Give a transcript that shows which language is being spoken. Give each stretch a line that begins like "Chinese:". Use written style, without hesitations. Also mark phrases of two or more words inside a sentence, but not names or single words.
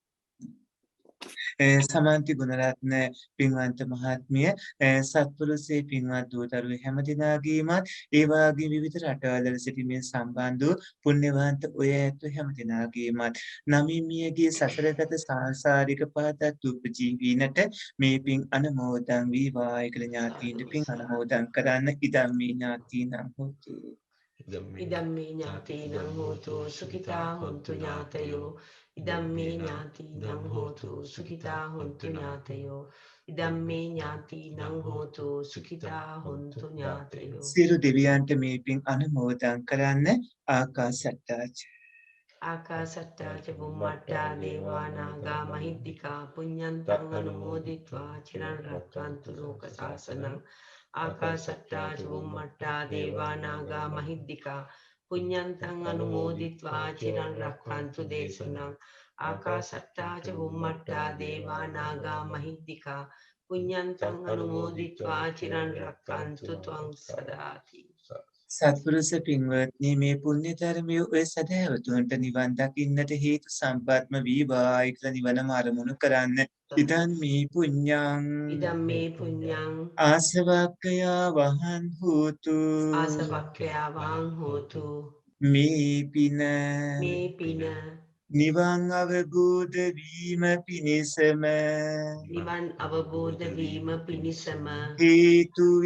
Sinhala: සමන්ති ගුණරත්න පින්වන්ත මහත්මිය සත්පුරුෂේ පින්වත් දූතරු හැම දිනාගේමත් ඒ වාගේ විවිධ රටවල සිටිමින් සම්බන්ධ වූ පුණ්‍යවන්ත ඔය ඇතු හැම දිනාගේමත් නමිමියගේ සසරගත සාංශාරික පහදත් උපජීවීනට මේ පින් අනුමෝදන් වේවා කියලා ඥාතීන්ට පින් අනුමෝදන් කරන්න
Pali: ඉදම්මේ ඥාතීනම් හොතු ඉදම්මේ ඥාතීනම් හෝතු සුඛිතා හොන්තු ඥාතයෝ ඉදම්මේ ඥාතීනම් හෝතු සුඛිතා හොන්තු ඥාතයෝ ඉදම්මේ ඥාතීනම් හෝතු සුඛිතා හොන්තු ඥාතයෝ
Sinhala: සියලු දෙවියන්ට මේ පින් අනුමෝදන් කරන්න
Pali: ආකාසට්ටා ච බුම්මට්ටා දේවා නාග මහිද්దికා පුඤ්ඤන්තං අනුමෝදිත්වා චිරන් රක්ඛන්තු ලෝක සාසනං ආකාසට්ටා ච බුම්මට්ටා දේවා නාග මහිද්దికා පුඤ්ඤන්තං අනුමෝදිත්වා චිරන් රක්ඛන්තු දේශනං ආකාසට්ටා ච බුම්මට්ටා දේවා නාග මහිද්దికා පුඤ්ඤන්තං අනුමෝදිත්වා චිරන් රක්ඛන්තු ත්වං සදාති.
Sinhala: සත්පුරුෂ පින්වත්නි මේ පුණ්‍ය ධර්මයේ ඔය සදහැවතුන්ට නිවන් දකින්නට හේතු සම්පත්ම වේවායි කියලා නිවනම අරමුණු කරන්න.
Pali: ඉදන් මේ පුඤ්ඤං ආසවක්ඛයා වහං හෝතු
Sinhala: මේ පින නිවන් අවබෝධ වීම පිණිසම හේතු